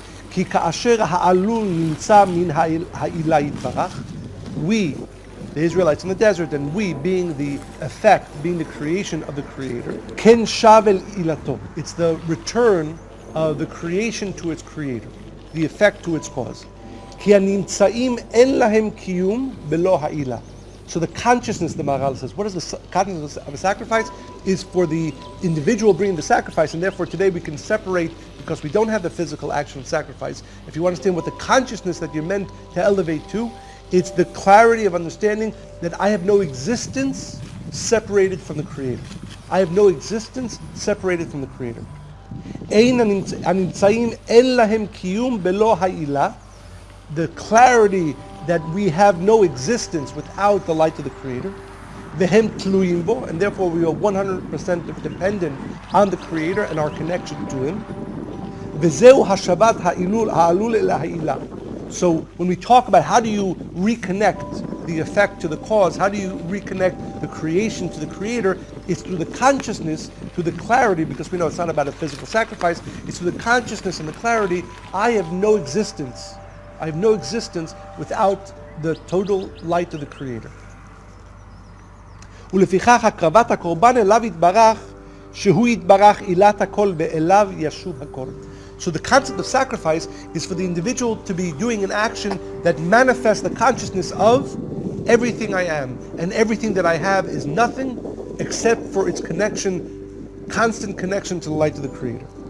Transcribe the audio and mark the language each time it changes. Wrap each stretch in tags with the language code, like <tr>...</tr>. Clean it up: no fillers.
<he>כי כאשר העלול נמצא מן העילה יתברך,</he> <en>we, the Israelites in the desert, and we, being the effect, being the creation of the Creator,</en> <he>ken shavel ilato.</he> <en>It's the return of the creation to its Creator, the effect to its cause.</en> <he>כי הנמצאים אין להם קיום בלא העילה.</he> <en>So the consciousness, the Maharal says, what is the consciousness of a sacrifice? Is for the individual bringing the sacrifice, and therefore today we can separate, because we don't have the physical action of sacrifice. If you understand what the consciousness that you're meant to elevate to, it's the clarity of understanding that I have no existence separated from the Creator. I have no existence separated from the Creator.</en> <he>אין הנמצאים אין להם קיום בלא העילה.</he> <en>The clarity that we have no existence without the light of the Creator.</en> <he>Vehem tluyim bo,</he> <en>and therefore we are 100% dependent on the Creator and our connection to Him.</en> <he>Vezeu hashabat ha'ilul ha'alul el ha'ila.</he> <en>So when we talk about how do you reconnect the effect to the cause, how do you reconnect the creation to the Creator, it's through the consciousness, through the clarity, because we know it's not about a physical sacrifice, it's through the consciousness and the clarity. I have no existence. I have no existence without the total light of the Creator.</en> <he>ולפיכך הקרבת הקורבן אליו יתברך, שהוא יתברך עילת הכל ואליו ישוב הכל.</he> <en>So the concept of sacrifice is for the individual to be doing an action that manifests the consciousness of everything I am, and everything that I have is nothing except for its connection, constant connection to the light of the Creator.</en>